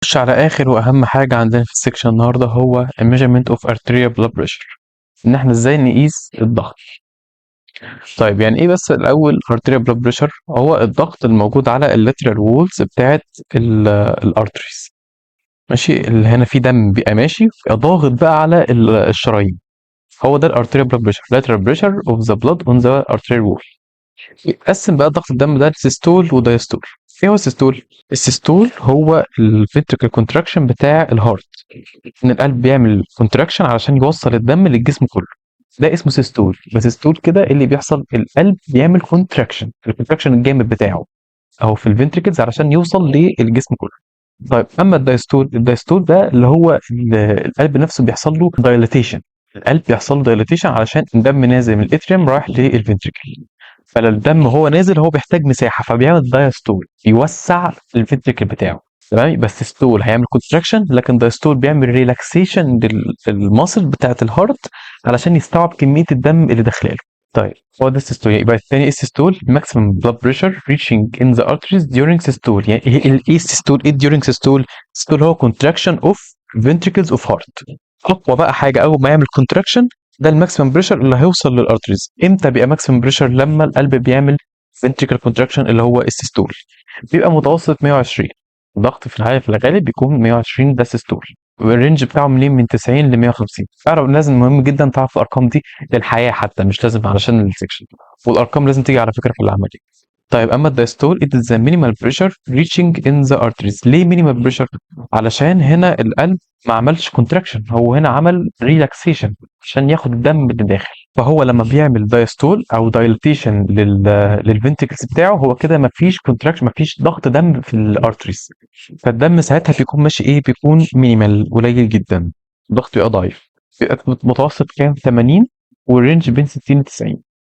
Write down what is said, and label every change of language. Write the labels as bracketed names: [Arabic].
[Arabic] نخش على اخر واهم حاجه عندنا في السكشن النهارده، هو [English] measurement of arterial blood pressure، [Arabic] ان احنا ازاي نقيس الضغط. طيب يعني ايه بس الاول arterial blood pressure؟ هو الضغط الموجود على اللاترال وولز بتاعت الارتريز، ماشي، اللي هنا في دم بيبقى ماشي بيبقى ضاغط بقى على الشرايين. هو ده [English] الارتيريال blood pressure, lateral pressure of the blood on the arterial wall. [Arabic] يتقسم بقى ضغط الدم ده لسيستول ودايستول. ايه هو السيستول؟ السيستول هو الفنتريكل كونتراكشن بتاع الهارت، ان القلب بيعمل كونتراكشن علشان يوصل الدم للجسم كله، ده اسمه سيستول. بس سيستول كده إيه اللي بيحصل؟ القلب بيعمل كونتراكشن، الكونتراكشن الجامد بتاعه او في الفنتريكلز علشان يوصل للجسم كله. طيب اما الدايستول، الدايستول ده اللي هو القلب نفسه بيحصل له دايليتيشن، القلب بيحصل له دايليتيشن علشان الدم نازل من الاتريوم رايح للفنتريكل، فالدم هو نازل هو بيحتاج مساحه، فبيعمل دايستول بيوسع الفنتريكل بتاعه. تمام، بس ستول هيعمل كونتراكشن، لكن دايستول بيعمل ريلاكسيشن للماسل بتاعه الهارت علشان يستوعب كميه الدم اللي داخله. طيب هو ده السيستول. يبقى الثاني ايه السيستول؟ [English] maximum blood pressure reaching in the arteries during systole. [Arabic] يعني ايه السيستول؟ ايه [English] during systole؟ [Arabic] السيستول هو [English] contraction of ventricles of heart. [Arabic] اقوى بقى حاجه اول ما يعمل contraction، ده الماكسيمم بريشر اللي هيوصل للارتريز. امتى بيبقى ماكسيمم بريشر؟ لما القلب بيعمل ventricle contraction اللي هو السيستول، بيبقى متوسط 120. الضغط في الحالة في الغالب بيكون 120، ده السيستول. والرينج بتاعه منين؟ من 90 ل 150. تعرف لازم مهم جدا تعرف الارقام دي للحياه حتى، مش لازم علشان السكشن، والارقام لازم تيجي على فكره في العمليه. طيب اما الدايستول [English] it is the minimal pressure reaching in the arteries. [Arabic] ليه minimal pressure؟ علشان هنا القلب ما عملش contraction، هو هنا عمل relaxation عشان ياخد الدم اللي داخل. فهو لما بيعمل دايستول او دايليتيشن للفنتكلز بتاعه، هو كده ما فيش contraction، ما فيش ضغط دم في الارتريز، فالدم ساعتها بيكون ماشي ايه؟ بيكون مينيمال، قليل جدا، الضغط بيبقى ضعيف، بيبقى متوسط كام؟ 80، والرينج بين 60 ل 90.